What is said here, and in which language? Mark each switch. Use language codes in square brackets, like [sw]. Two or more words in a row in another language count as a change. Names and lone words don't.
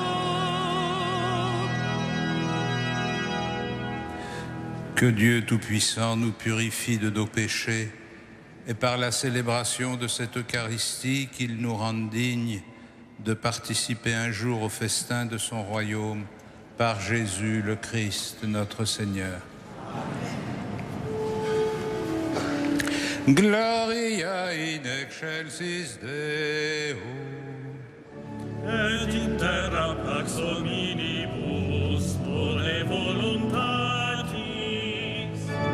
[fr] Que Dieu Tout-Puissant nous purifie de nos péchés et par la célébration de cette Eucharistie, qu'il nous rende dignes de participer un jour au festin de son royaume par Jésus le Christ, notre Seigneur. Amen. [la] Gloria in excelsis Deo. Et in terra pax hominibus bone voluntatis.